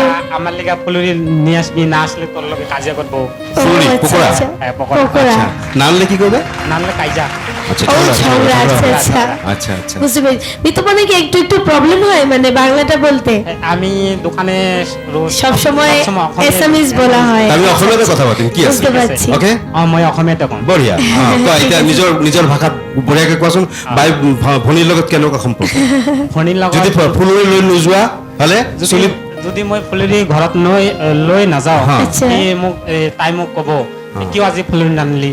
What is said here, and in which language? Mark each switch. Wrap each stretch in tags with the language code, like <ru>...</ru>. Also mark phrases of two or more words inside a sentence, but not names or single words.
<bn>আমার লেগা ফুলুরি নিয়ে আসবি, না আসলে তোর লগে কাজে করবো। ফুলুরি, ও, আচ্ছা, পকোড়া? আচ্ছা। হ্যাঁ, পকোড়া। পকোড়া। আচ্ছা, নানলে কি করবে? না হলে কাইজা। আচ্ছা, ও, ঝগড়া, ঝগড়া, আচ্ছা ঝগড়া। আচ্ছা। আচ্ছা আচ্ছা। বুঝতে পেরেছি। বিতুপনে কি একটু একটু প্রবলেম হয় মানে বাংলাটা বলতে? আমি দোকানে রোজ সবসময় অসমীয়া- এসএমএস বলা হয়। আমি অসমীয়াতে কথা পাতিম, কি আছে? বুঝতে পারছি। ওকে,</bn> <as>মই অসমীয়াতে কম। বঢ়িয়া। এতিয়া নিজৰ ভাষাত বঢ়িয়াকে কোৱাচোন। বাই ভনীৰ লগত কেনেকুৱা সম্পৰ্ক? ফণীৰ যদি লগত ফুলুৰি লৈ নোযোৱা হলে চলি যদি মই ফুলুৰি ঘৰত লৈ নাযাওঁ, হা। আচ্ছা। তাই মোক ক'ব, কিয় আজি ফুলুৰি নানিলি?</as>